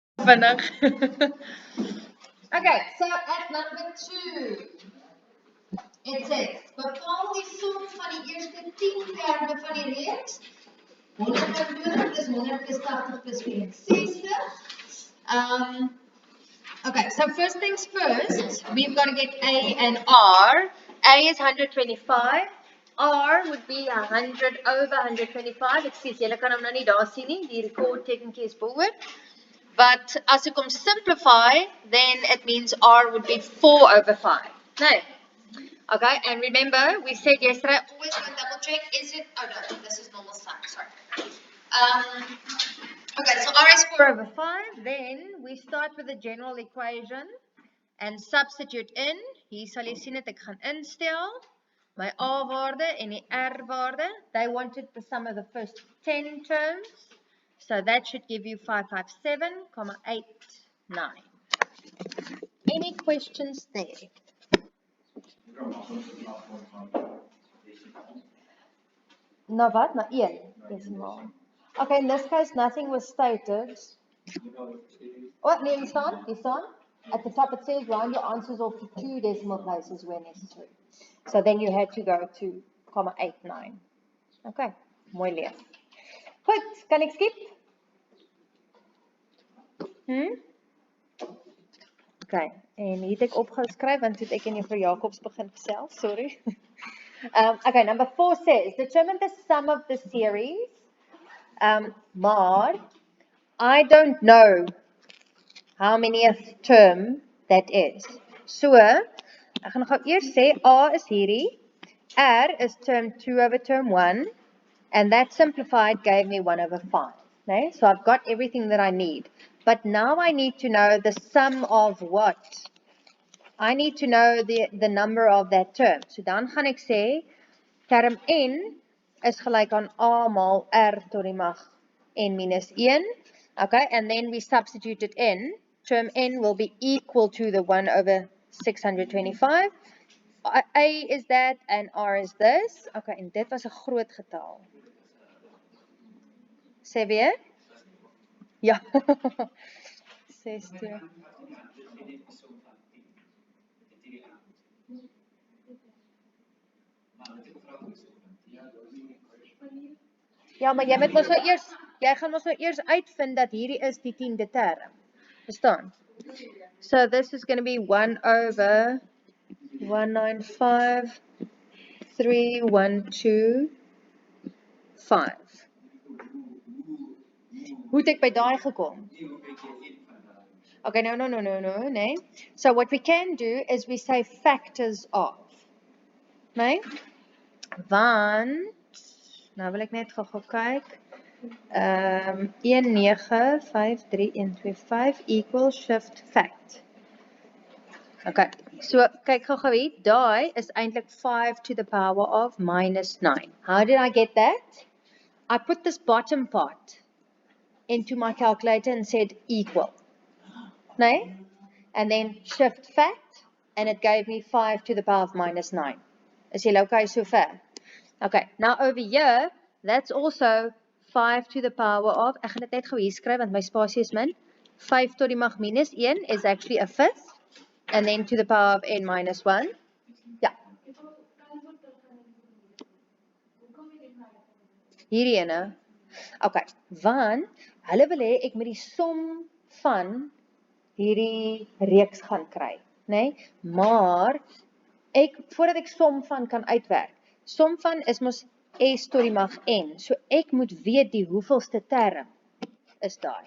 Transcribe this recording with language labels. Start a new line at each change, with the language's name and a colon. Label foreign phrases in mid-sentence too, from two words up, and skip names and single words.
Afrikaans: Vinnig.
English: Okay, so at number 2, it says,
Afrikaans: bepaal die som van die eerste 10 terme van die reeks.
English: 120 plus 100 plus 80 plus 64. Okay, so first things first, we've got to get A and R. A is 125. R would be 100 over 125. Excuse,
Afrikaans: julle kan hom nou nie daar sien nie. Die record tekentjie is forward.
English: But
Afrikaans: as ek hom
English: simplify, then it means R would be 4 over 5. No. Okay, and remember, we said yesterday, always go and double check, is it, oh no, this is normal sum, sorry. Okay, so R is 4 over 5, then we start with the general equation and substitute in.
Afrikaans: Hier sal jy sien dat ek gaan instel, my A-waarde en die R-waarde,
English: they wanted the sum of the first 10 terms, so that should give you 557,89. Any questions there? No what? No 1 decimal. Okay, in this case, nothing was stated. Oh, no, you staan? At the top it says round your answers off to 2 decimal places where necessary. So then you had to go to 0.89.
Afrikaans: Okay, mooi leer. Goed, kan ek skip? Okay, en hier het ek opgeskryf want toe het ek in juffrou Jacobs begin gesels,
English: sorry. Okay, number 4 says, determine the sum of the series, maar I don't know how manyth term that is. So,
Afrikaans: ek gaan gou eers sê, A is hierdie,
English: R is term 2 over term 1, and that simplified gave me 1 over 5. Okay? So I've got everything that I need. But now I need to know the sum of what? I need to know the number of that term.
Afrikaans: So dan gaan ek sê, term N is gelyk aan A maal R tot die mag N minus 1.
English: Okay, and then we substitute it in. Term N will be equal to the 1 over 625. A is that and R is this.
Afrikaans: Okay, en dit was 'n groot getal. Sê weer? Ja. 60. Ja, maar jy gaan mos nou eers uitvind dat hierdie is die 10de term. Verstaan?
English: So this is going to be 1 over 195,312,5.
Afrikaans: Hoe het ek by daai gekom?
English: Okay, no, nee. So what we can do is we say factors of.
Afrikaans: Nee? Want, nou wil ek net gou kyk.
English: 1953125 equals shift fact. Okay, so
Afrikaans: kyk gou hier, daai is eintlik
English: 5 to the power of minus 9. How did I get that? I put this bottom part into my calculator and said equal.
Afrikaans: Nee?
English: And then shift fact, and it gave me 5 to the power of minus 9.
Afrikaans: Is jy
English: okay so far? Okay, now over here, that's also 5 to the power of,
Afrikaans: ek gaan dit net gou hier skryf want my spasie is min.
English: 5
Afrikaans: tot die mag minus
English: 1 is actually a fifth, and then to the power of n minus 1. Ja.
Afrikaans: Hierdie ene. Okay, want hulle wil hê ek moet die som van hierdie reeks gaan kry, nee? Maar voordat ek som van kan uitwerk, som van is mos S tot die mag N, so ek moet weet die hoeveelste term is daai.